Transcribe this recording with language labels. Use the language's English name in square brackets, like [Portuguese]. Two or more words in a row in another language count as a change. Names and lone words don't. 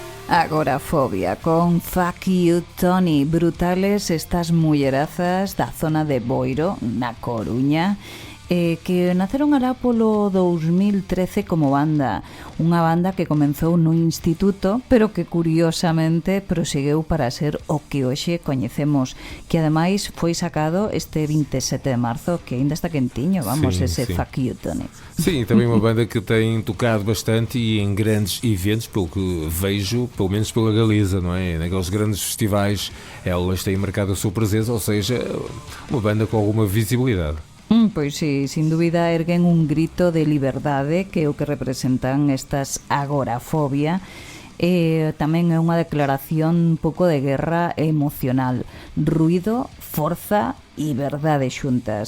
[Galician] Agorafobia con Fuck You Tony. Brutales estas mullerazas da zona de Boiro, na Coruña, que naceron alá polo 2013 como banda. Unha banda que comenzou no instituto, pero que curiosamente prosegueu para ser o que hoxe coñecemos, que ademais foi sacado este 27 de marzo, que ainda está quentiño, vamos, [Portuguese] Sim, [Galician] ese [Portuguese] sim. Fuck You Tony. Sim, também uma banda que tem tocado bastante e em grandes eventos, pelo que vejo, pelo menos pela Galiza, não é? Naqueles grandes festivais, elas têm marcado a sua presença, ou seja, uma banda com alguma visibilidade. [Galician] Pois sí, sin dúbida erguen un grito de liberdade, que é o que representan estas agorafobia. Tamén é unha declaración un pouco de guerra emocional. Ruido, forza e verdade xuntas.